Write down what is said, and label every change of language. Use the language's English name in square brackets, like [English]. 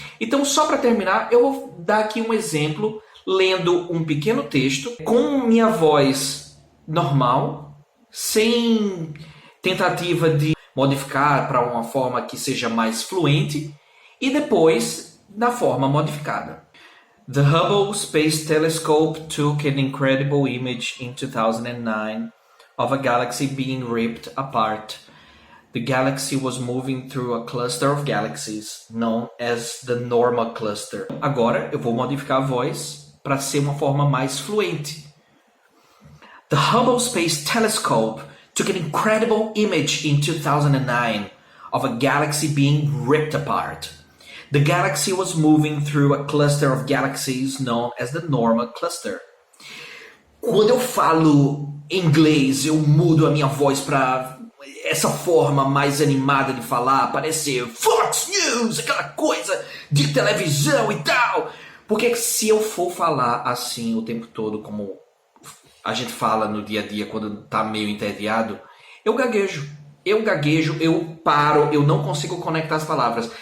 [Portuguese] Então, só para terminar, eu vou dar aqui um exemplo lendo um pequeno texto com minha voz normal, sem tentativa de modificar para uma forma que seja mais fluente, e depois na forma modificada. [English] The Hubble Space Telescope took an incredible image in 2009 of a galaxy being ripped apart. The galaxy was moving through a cluster of galaxies known as the Norma Cluster. [Portuguese] Agora eu vou modificar a voz para ser uma forma mais fluente. [English] The Hubble Space Telescope took an incredible image in 2009 of a galaxy being ripped apart. The galaxy was moving through a cluster of galaxies known as the Norma Cluster. [Portuguese] Quando eu falo inglês, eu mudo a minha voz para essa forma mais animada de falar, parecer Fox News, aquela coisa de televisão e tal. Porque se eu for falar assim o tempo todo, como a gente fala no dia a dia quando tá meio entediado, eu gaguejo, eu paro, eu não consigo conectar as palavras.